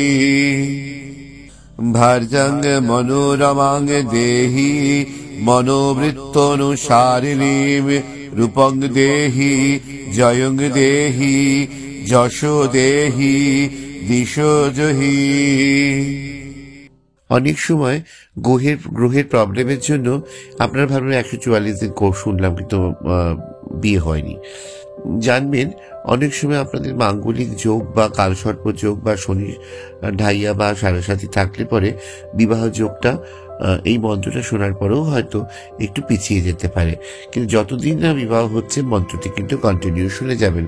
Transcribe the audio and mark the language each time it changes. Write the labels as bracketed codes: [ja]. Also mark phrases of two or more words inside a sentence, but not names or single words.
[sa] ভার্যং মনোরমাং দেহি মনোবৃত্তনুসারিণীম রূপং দেহি জয়ং দেহি যশো দেহি দিশো জহি [bn] অনেক সময় গ্রহের প্রবলেমের জন্য আপনারা ভাবলেন 144 দিন কোর্স শুনলাম কিন্তু বিয়ে হয়নি। জানবেন অনেক সময় আপনাদের মাঙ্গলিক যোগ বা কালসর্প যোগ বা শনি ঢাইয়া বা সারাসাথী থাকলে পরে বিবাহ যোগটা এই মন্ত্রটা শোনার পরেও হয়তো একটু পিছিয়ে যেতে পারে, কিন্তু যতদিন না বিবাহ হচ্ছে মন্ত্রটি কিন্তু কন্টিনিউ শুনে যাবেন।